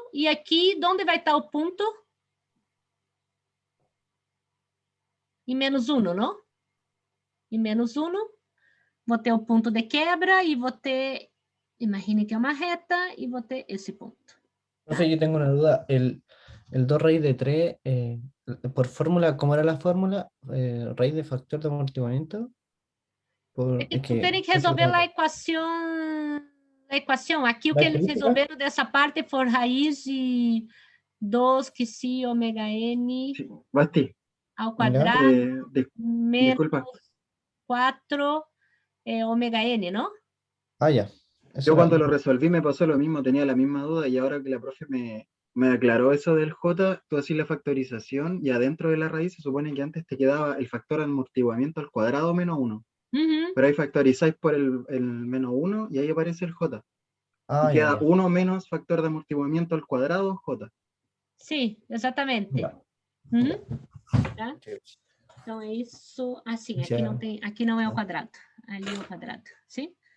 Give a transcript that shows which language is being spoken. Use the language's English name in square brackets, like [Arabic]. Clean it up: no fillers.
[Portuguese] E aqui, onde vai estar o ponto? Em -1, não? Em -1, vou ter o ponto de quebra e vou ter, imagine que é uma reta, e vou ter esse ponto. [Spanish] Profe, yo tengo una duda. El 2 raíz de 3, por fórmula, ¿cómo era la fórmula? Raíz de factor de amortiguamiento. [Portuguese] Tu tem que resolver a equação. Aqui o que eles resolveram dessa parte foi raiz de 2 que si ômega n [Spanish] Sí. Basti, [Portuguese] ao quadrado menos [Spanish] disculpa. [Portuguese] 4 ômega n, ¿no? [Spanish] Ya. Yo cuando lo resolví me pasó lo mismo, tenía la misma duda y ahora que la profe me aclaró eso del J, tú haces la factorización y adentro de la raíz se supone que antes te quedaba el factor de amortiguamiento al cuadrado menos 1. Pero ahí factorizáis por el -1 y ahí aparece el J. Y queda 1 menos factor de amortiguamiento al cuadrado J. [Portuguese] Sí, exatamente. Tá? Então é isso, assim, aqui não é o quadrado, ali é o quadrado, sim?